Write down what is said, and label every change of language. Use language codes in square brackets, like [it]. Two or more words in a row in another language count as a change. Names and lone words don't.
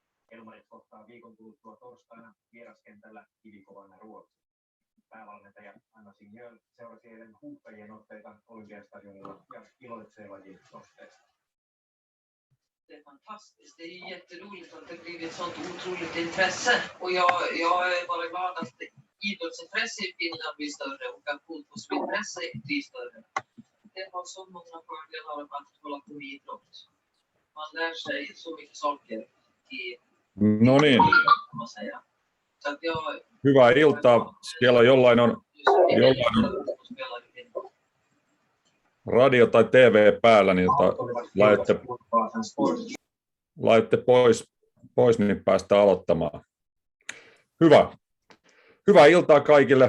[fi] Elmarit kohtaa viikon kuluttua torstaina vieraskentällä kivikovana Ruotsi. Päävalmentaja Anna Signöl seurasi eilen huuhtajien otteita Olympiastadionilla ja iloitsee lajin nosteesta. [sv] Det är fantastiskt. Det är jätteroligt att det blivit ett sånt otroligt intresse. Och jag är bara glad att idrottsintresse i Finland blir större och att fotbollsintresse blir större. Det har så många fördelar att hålla på med idrott. Man lär sig så mycket saker i [fi] No niin. [sv] kan man säga. Så att [fi] Hyvää iltaa. Siellä jollain on radio tai TV päällä, niin laitatte pois, niin päästään aloittamaan. Hyvää iltaa kaikille.